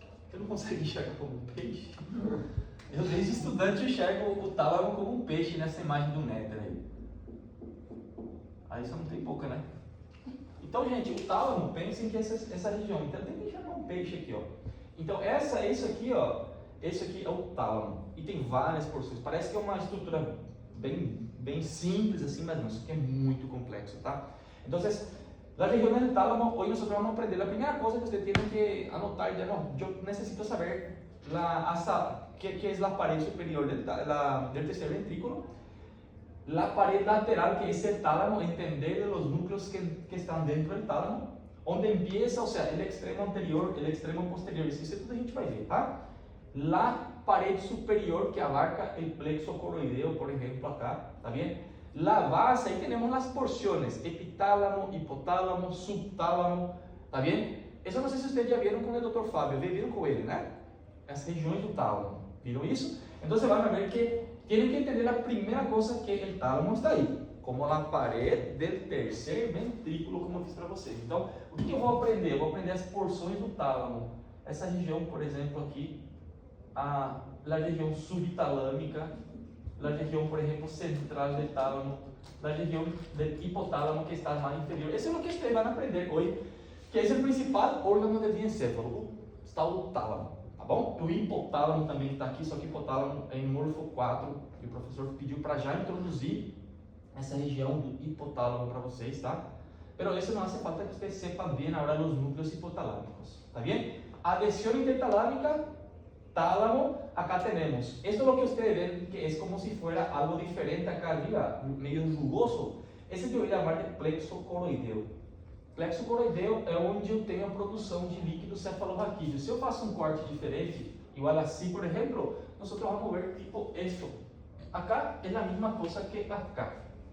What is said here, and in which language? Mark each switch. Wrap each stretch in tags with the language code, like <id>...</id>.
<pt>Você não consegue enxergar como um peixe? Eu, desde estudante, enxergo o tálamo como um peixe nessa imagem do néter aí. Aí só não tem boca, né? Então, gente, o tálamo, pensem que essa região, então tem que enxergar um peixe aqui, ó. Então, isso aqui, ó, esse aqui é o tálamo. E tem várias porções. Parece que é uma estrutura bem simples assim, mas não, isso aqui é muito complexo, tá?</pt> <es>Então, la región del tálamo, hoy nosotros vamos a aprender. La primera cosa que usted tiene que anotar, ya no, yo necesito saber qué es la pared superior del tercer ventrículo, la pared lateral, que es el tálamo, entender de los núcleos que están dentro del tálamo, donde empieza, o sea, el extremo anterior, el extremo posterior,</es> <pt>isso tudo a gente vai ver, tá?</pt> <es>La pared superior, que abarca el plexo coroideo, por ejemplo, acá, ¿está bien? La base, ahí tenemos las porciones, epitálamo, hipotálamo, subtálamo, ¿está bien?</es> <pt>Eso não sei se vocês já viram com o Dr. Fábio, viram com ele, né? As regiões do tálamo,</pt> <es>¿viram isso?</es> <pt>Então</pt> <es>van a ver que tienen que entender</es> <pt>a primeira coisa, que o tálamo está aí, como a parede do terceiro ventrículo, como eu fiz para vocês. Então, o que eu vou aprender? Eu vou aprender as porções do tálamo. Essa região, por exemplo, aqui, a região subtalâmica, a região, por exemplo, central do tálamo, a região do hipotálamo, que está mais inferior. Isso é o que vocês vão aprender hoje, que é o principal órgão do diencéfalo, está o tálamo, tá bom? O hipotálamo também está aqui, só que hipotálamo é em Morfo 4, que o professor pediu para já introduzir essa região do hipotálamo para vocês, tá?</pt> <es>Pero isso não hace falta</es> <pt>que vocês sepam bem agora os núcleos hipotalâmicos, tá bem?</pt> <es>Adhesión intertalámica, tálamo, acá tenemos. Esto es lo que ustedes ven, que es como si fuera algo diferente acá arriba, medio rugoso.</es> <pt>Esse eu ia chamar de plexo coroideo. Plexo coroideo é onde eu tenho a produção de líquido cefalorraquídeo. Se eu faço um corte diferente, igual assim, por exemplo, nós vamos ver</pt> <es>tipo esto.</es> <pt>Acá é a mesma coisa que acá.</pt>